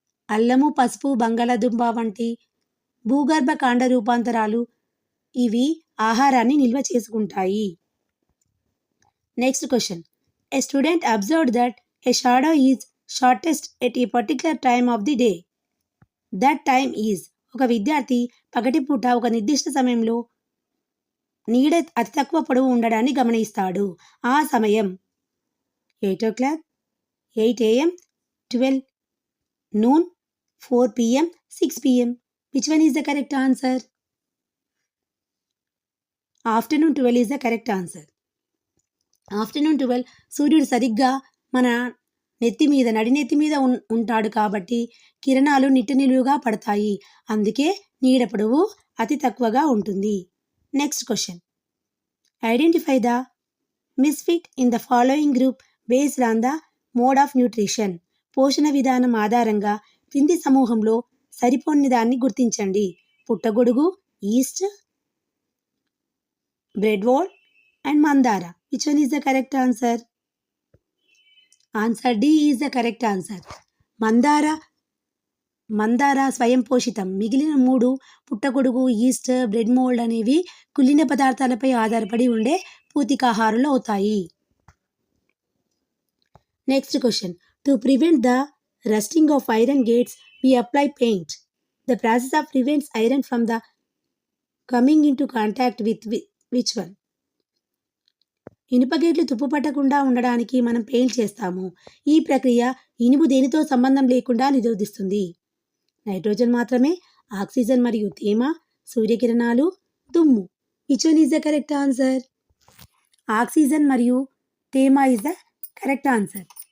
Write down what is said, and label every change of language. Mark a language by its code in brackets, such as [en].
[te] అల్లము, పసుపు, బంగాళాదుంప వంటి భూగర్భ కాండ రూపాంతరాలు ఇవి ఆహారాన్ని నిల్వ చేసుకుంటాయి. [en] Next question. A student observed that a shadow is shortest at a particular time of the day. That time is. [te] ఒక విద్యార్థి పగటిపూట ఒక నిర్దిష్ట సమయంలో నీడ అతి తక్కువ పొడవు ఉండడాన్ని గమనిస్తాడు. ఆ సమయం [en] 8 o'clock, 8 AM, 12 noon, 4 PM, 6 PM. Which one is the correct answer? Afternoon 12 is the correct answer. [te] Afternoon 12 సూర్యుడు సరిగ్గా మన నడినెత్తి మీద ఉంటాడు కాబట్టి కిరణాలు నిలువుగా పడతాయి. అందుకే నీడ పొడవు అతి తక్కువగా ఉంటుంది. [en] Next question. Identify the misfit in the following group based on the mode of nutrition. [te] పోషణ విధానం ఆధారంగా క్రింది సమూహంలో సరిపోని దాన్ని గుర్తించండి. పుట్టగొడుగు, ఈస్ట్, బ్రెడ్ వోల్ అండ్ మందార. [en] Which one is the correct answer? Answer D is the correct answer. [te] మందార స్వయం పోషితం. మిగిలిన 3 పుట్టగొడుగు, ఈస్ట్, బ్రెడ్ మోల్డ్ అనేవి కుళ్ళిన పదార్థాలపై ఆధారపడి ఉండే పూతికాహారాలు అవుతాయి. [en] Next question. To prevent the rusting of iron gates we apply paint. The process of prevents iron from the coming into contact with which one? [te] ఇనుప గేట్లు తుప్పు పట్టకుండా ఉండడానికి మనం పెయింట్ చేస్తాము. ఈ ప్రక్రియ ఇనుము దేనితో సంబంధం లేకుండా నిరోధిస్తుంది. నైట్రోజన్ మాత్రమే, ఆక్సిజన్ మరియు తేమ, సూర్యకిరణాలు, దుమ్ము. [en] Which one is the correct answer? [te] Oxygen మరియు తేమ [en] Is the correct answer.